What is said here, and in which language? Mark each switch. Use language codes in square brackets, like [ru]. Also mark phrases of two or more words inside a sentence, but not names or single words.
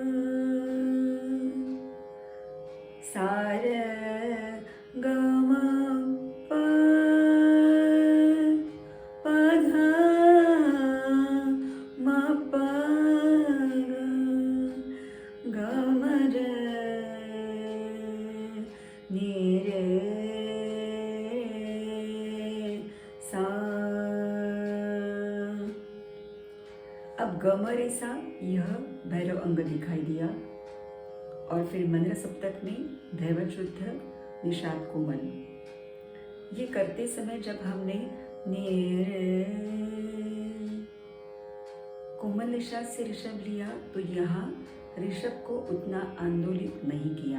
[hi] सा रे ग म प प ध म प ग म रे नी रे सा। अब ग म रे सा यह भैरव अंग दिखाई दिया और फिर मंद्र सप्तक में दैवत शुद्ध निषाद कोमल। ये करते समय जब हमने नी कोमल निषाद से ऋषभ लिया तो यहाँ ऋषभ को उतना आंदोलित नहीं किया।